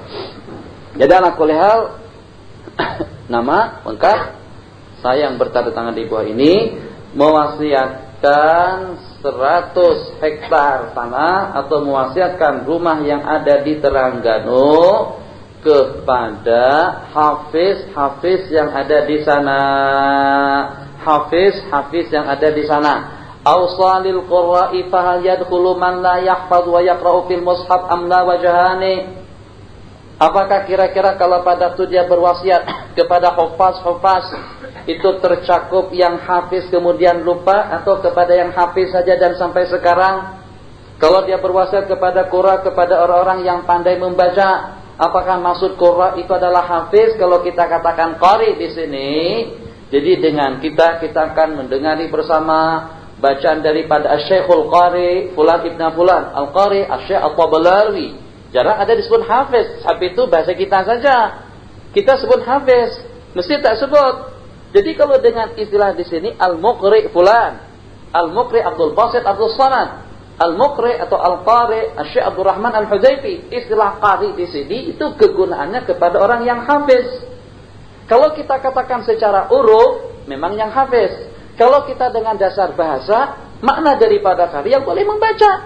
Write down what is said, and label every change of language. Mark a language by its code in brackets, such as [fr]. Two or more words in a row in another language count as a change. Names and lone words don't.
[ms] Jadi [ar] على كل حال, [ms] nama lengkap saya yang bertanda tangan di bawah ini mewasiatkan 100 hektar tanah atau mewasiatkan rumah yang ada di Terengganu kepada hafiz yang ada di sana. Hafiz yang ada di sana. [ar] أوصى للقراء فهل يدخل من لا يحفظ ويقرأ في المصحف أم لا وجهان. [ms] Apakah kira-kira kalau pada waktu dia berwasiat kepada hufaz itu tercakup yang hafiz kemudian lupa atau kepada yang hafiz saja dan sampai sekarang? Kalau dia berwasiat kepada qurra, kepada orang-orang yang pandai membaca, apakah maksud qurra itu adalah hafiz? Kalau kita katakan qari di sini, jadi dengan kita akan mendengari bersama bacaan daripada Asy-Syekhul Qari Fulan Ibn Fulan Al-Qari Asy-Syekh At-Tabalawi. Jarang ada disebut hafiz, tapi itu bahasa kita saja. Kita sebut hafiz, mesti tak sebut. Jadi kalau dengan istilah di sini [ar] المقرئ فلان, [ms] al-muqri Abdul Basit Abdul Samad, al-muqri atau al-qari Asy-Syaikh Abdul Rahman Al-Hudzaifi, istilah qari di sini itu kegunaannya kepada orang yang hafiz. Kalau kita katakan secara uruf, memang yang hafiz. Kalau kita dengan dasar bahasa, makna daripada qari yang boleh membaca.